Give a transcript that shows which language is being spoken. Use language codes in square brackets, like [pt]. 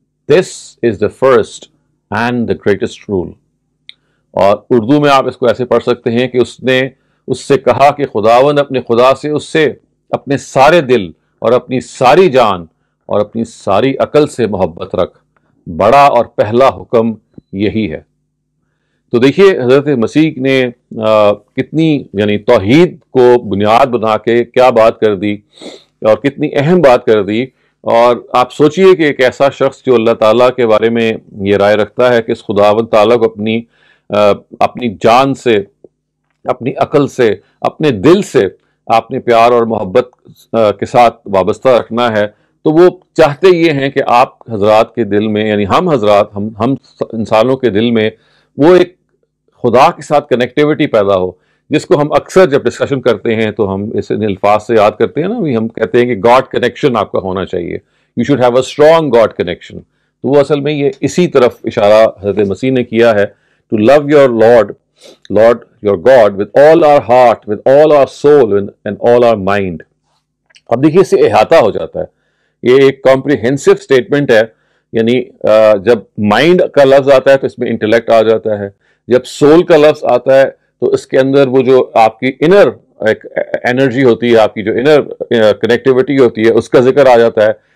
[en] This is the first and the greatest rule. [ur] اور اردو میں آپ اس کو ایسے پڑھ سکتے ہیں کہ اس نے اس سے کہا کہ خداوند اپنے خدا سے اس سے اپنے سارے دل اور اپنی ساری جان اور اپنی ساری عقل سے محبت رکھ, بڑا اور پہلا حکم یہی ہے. تو دیکھیے حضرت مسیح نے کتنی یعنی توحید کو بنیاد بنا کے کیا بات کر دی, اور کتنی اہم بات کر دی. اور آپ سوچئے کہ ایک ایسا شخص جو اللہ تعالیٰ کے بارے میں یہ رائے رکھتا ہے کہ اس خداوند تعالیٰ کو اپنی جان سے, اپنی عقل سے, اپنے دل سے آپ نے پیار اور محبت کے ساتھ وابستہ رکھنا ہے, تو وہ چاہتے یہ ہیں کہ آپ حضرات کے دل میں, یعنی ہم حضرات, ہم انسانوں کے دل میں وہ ایک خدا کے ساتھ کنیکٹیوٹی پیدا ہو, جس کو ہم اکثر جب ڈسکشن کرتے ہیں تو ہم اس الفاظ سے یاد کرتے ہیں نا, ہم کہتے ہیں کہ گاڈ کنیکشن آپ کا ہونا چاہیے, [en] You should have a strong God connection. [ur] تو وہ اصل میں یہ اسی طرف اشارہ حضرت مسیح نے کیا ہے, [en] to love your Lord your God with all our heart, with all our soul and all our mind. [ur] اب دیکھیے اس سے احاطہ ہو جاتا ہے, یہ ایک کمپریہنسو اسٹیٹمنٹ ہے. یعنی جب مائنڈ کا لفظ آتا ہے تو اس میں انٹلیکٹ آ جاتا ہے, جب سول کا لفظ آتا ہے تو اس کے اندر وہ جو آپ کی انر ایک انرجی ہوتی ہے, آپ کی جو انر کنیکٹیوٹی ہوتی ہے, اس کا ذکر آ جاتا ہے.